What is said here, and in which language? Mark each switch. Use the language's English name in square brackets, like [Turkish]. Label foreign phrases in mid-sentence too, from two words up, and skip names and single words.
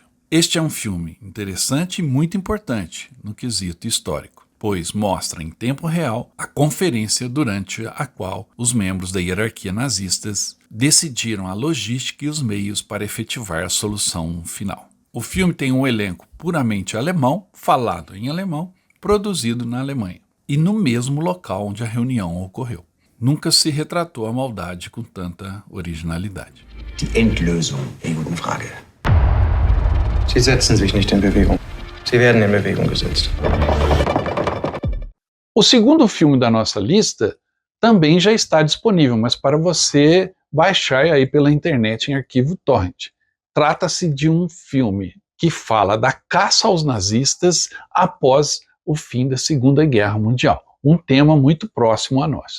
[Portuguese] Este é um filme interessante e muito importante no quesito histórico, pois mostra em tempo real a conferência durante a qual os membros da hierarquia nazistas decidiram a logística e os meios para efetivar a solução final. O filme tem um elenco puramente alemão, falado em alemão, produzido na Alemanha, e no mesmo local onde a reunião ocorreu. Nunca se retratou a maldade com tanta originalidade. [German] Die Endlösung der Judenfrage. Sie setzen sich nicht in Bewegung. Sie werden in Bewegung gesetzt. [Portuguese] O segundo filme da nossa lista também já está disponível, mas para você baixar aí pela internet em arquivo torrent. Trata-se de um filme que fala da caça aos nazistas após o fim da Segunda Guerra Mundial, um tema muito próximo a nós.